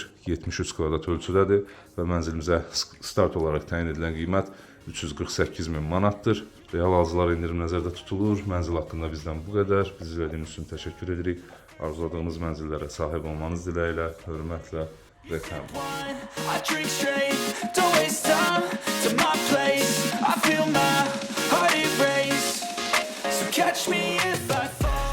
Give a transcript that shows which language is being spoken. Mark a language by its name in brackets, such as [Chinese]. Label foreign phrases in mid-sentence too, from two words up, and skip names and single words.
[Azerbaijani] 73 kvadrat ölçüdədir və mənzilimizə start olaraq təyin edilən qiymət 348.000 manatdır. Real arzlar endirim nəzərdə tutulur. Mənzil haqqında bizdən bu qədər. Bizi izlədiyiniz üçün təşəkkür edirik. Arzuladığınız mənzillərə sahib olmanız diləyilə, hörmətlə reklam. [English] I drink straight, don't waste time to my place. I feel my heart erase. So catch me if I fall.